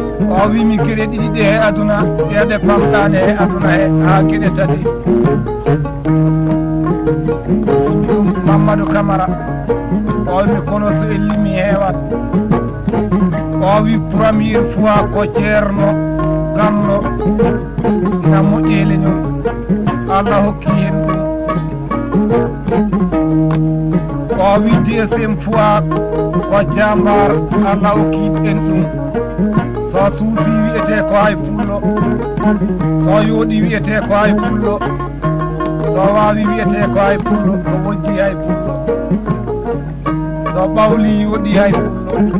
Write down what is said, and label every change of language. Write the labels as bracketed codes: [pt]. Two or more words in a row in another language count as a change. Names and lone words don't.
[ff] O wi mi geɗe ɗiɗi ɗe e aduna, ɗeɗe pamɗani e aduna he ha geɗe tati. Mamadou Camara, o wi mi kono so e limi hewat. O wi [fr] première fois [ff] ko Ceerno Gallo na moƴƴele ñon. Allah hokki hen ɗum. O wi [fr] deuxième fois [ff] ko Jambar, Allah hokki en ɗum. So suusi wiyete ko hay pullo. So yooɗi wiyete ko hay pullo. So wawi wiyete ko hay pullo. So wojji hay pullo. So ɓawli yooɗi hay pullo.